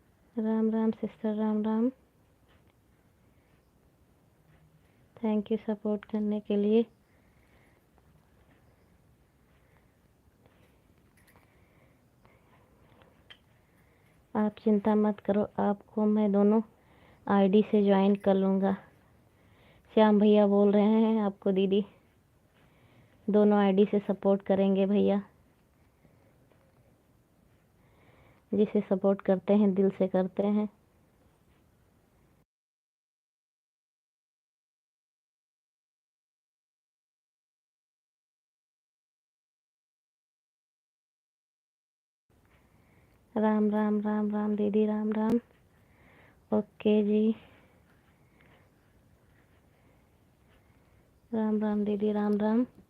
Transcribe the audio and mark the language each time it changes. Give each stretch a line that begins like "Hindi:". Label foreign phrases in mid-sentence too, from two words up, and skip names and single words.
Hindi: राम राम सिस्टर, राम राम।
English: thank you
Hindi: सपोर्ट करने के लिए। आप चिंता मत करो, आपको मैं दोनों आईडी से ज्वाइन कर लूँगा। श्याम भैया बोल रहे हैं आपको दीदी दोनों आईडी से सपोर्ट करेंगे भैया। जिसे सपोर्ट करते हैं दिल से करते हैं। राम राम राम राम दीदी, राम राम। ओके जी, राम राम दीदी, राम राम।